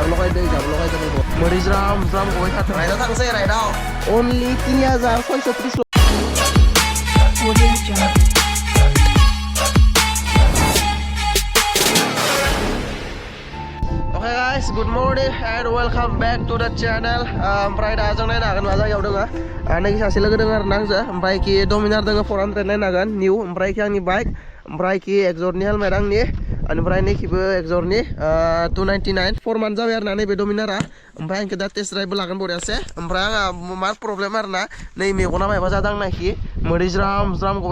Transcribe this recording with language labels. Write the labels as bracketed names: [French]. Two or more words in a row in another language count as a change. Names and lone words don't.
[Bodo] दै जाबल' गायदों मोरै ज्राम ज्राम गबाय थादों राइडआव थांसै राइडआव [English] अनलि 3630 Okay guys, good morning and welcome back to the channel. [Bodo] Oमफ्राय दा जों नायनो हागोन मा जायगायाव दोङो नैखि सासे लोगो दोङो आरो ना आंजो ओमफ्राय कि डमिनार दोङो 400 नायनो हागोन निउ ओमफ्राय कि आंनि बाइक ओमफ्राय कि एक्जरनि हेलमेट आंनि ओमफ्राय नैखिबो एक्जरनि 299 4 मान्थ जाबाय आरो ना नैबे डमिनारा ओमफ्राय आंखौ दा [English] test driveबो [Bodo] लागोन बरियासे ओमफ्राय आंहा मा प्रब्लेम आरो ना नै मेगना मायबा जादों आंनाखि मोदै ज्राम ज्राम गबाय